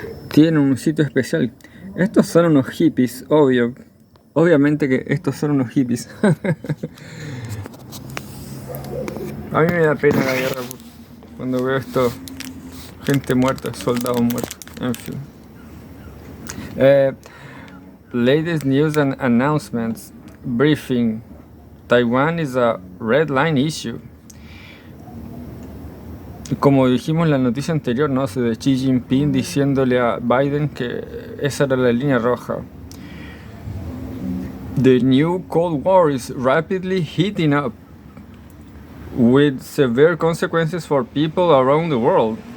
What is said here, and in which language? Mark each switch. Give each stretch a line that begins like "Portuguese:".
Spanish: Tienen un sitio especial. Estos son unos hippies, obviamente que estos son unos hippies. A mí me da pena la guerra cuando veo esto. Gente muerta, soldados muertos, en fin.
English: Latest news and announcements. Briefing. Taiwan is a red line issue.
Spanish: Como dijimos en la noticia anterior, ¿no? De Xi Jinping diciéndole a Biden que esa era la línea roja.
English: The new Cold War is rapidly heating up, with severe consequences for people around the world.